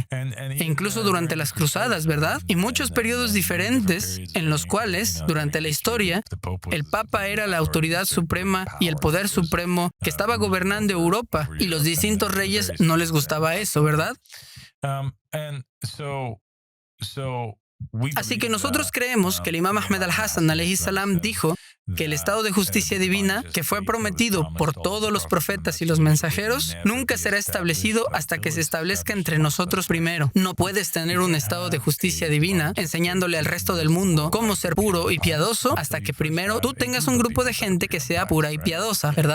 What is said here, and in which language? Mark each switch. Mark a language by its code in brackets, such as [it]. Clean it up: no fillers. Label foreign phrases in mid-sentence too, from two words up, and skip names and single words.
[es] E incluso durante las cruzadas, ¿verdad? Y muchos periodos diferentes en los cuales, durante la historia, el Papa era la autoridad suprema y el poder supremo que estaba gobernando Europa, y los distintos reyes no les gustaba eso, ¿verdad? Así que nosotros creemos que el Imam Ahmed al-Hassan [ar] عليه السلام [es] dijo que el estado de justicia divina, que fue prometido por todos los profetas y los mensajeros, nunca será establecido hasta que se establezca entre nosotros primero. No puedes tener un estado de justicia divina enseñándole al resto del mundo cómo ser puro y piadoso hasta que primero tú tengas un grupo de gente que sea pura y piadosa, ¿verdad?